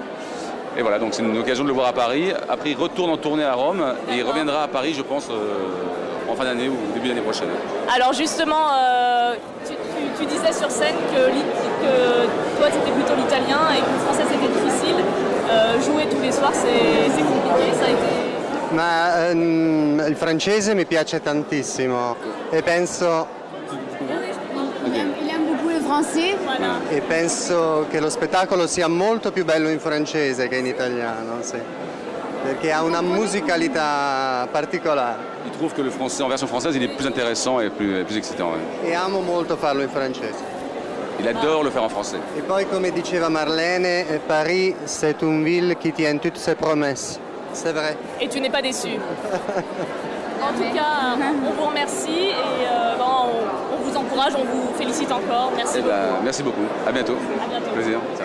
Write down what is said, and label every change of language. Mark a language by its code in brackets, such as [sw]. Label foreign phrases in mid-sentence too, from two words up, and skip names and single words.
[fr] Et voilà, donc c'est une occasion de le voir à Paris. Après il retourne en tournée à Rome et il reviendra à Paris je pense en fin d'année ou début d'année prochaine. Alors justement, tu disais sur scène que toi c'était plutôt l'italien et que le français c'était difficile. Jouer tous les soirs c'est compliqué, ça a été... [it] Ma il francese mi piace tantissimo e penso [fr] Il aime beaucoup le français. Voilà. [it] e penso che lo spettacolo sia molto più bello in francese che in italiano, sì. Perché ha una musicalità particolare. [fr] Il trouve que le français en version française il est plus intéressant et plus excitant. Ouais. [it] E amo molto farlo in francese. [fr] Il adore le faire en français. [it] E poi come diceva [fr] Marlène, Paris c'est une ville qui tient toutes ses promesses. C'est vrai. Et tu n'es pas déçu. En tout cas, on vous remercie et on vous encourage, on vous félicite encore. Merci beaucoup. Merci beaucoup. À bientôt. À bientôt. Plaisir.